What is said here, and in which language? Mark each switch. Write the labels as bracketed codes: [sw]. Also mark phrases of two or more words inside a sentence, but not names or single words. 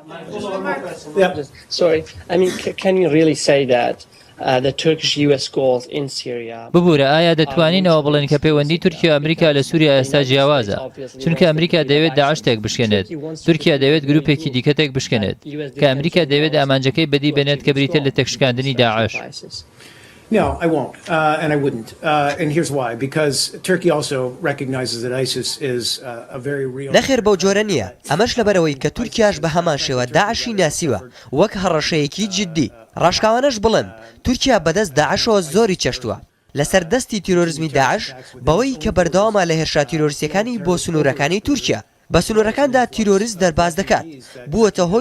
[ckb] ببوورە ئایا دەتوانینەوە بڵێن کە پەیوەندی تورکیا و ئەمریکا لە سووریا ئێستا جیاوازە؟ چونکە ئەمریکا دەوێت داعشتێک بشکێنێت، تورکیا دەوێت گروپێکی دیکەتێک بشکێنێت کە ئەمریکا دەوێت ئامانجەکەی بەدی بێنێت کە بریتە لە تێکشکاندنی داعش. [en] No, I won't, and I wouldn't. And here's why. Because Turkey also recognizes that ISIS is a very real... [ckb] نەخێر بەو جۆرە نییە ئەمەش لەبەرەوەی کە تورکیاش بە هەمان شێوە داعشی ناسیوە وەک هەڕەشەیەکی جددی ڕاشکاوانەش بڵێن تورکیا بەدەست داعشەوە زۆری چەشتووە لەسەر دەستی تیرۆریزمی داعش بەوەی کە بەردەوامە لە هێرشا تیرۆریستیەکانی بۆ سنوورەکانی تورکیا بە سنوورەکاندا تیرۆریست دەرباز دەکات بووەتە هۆی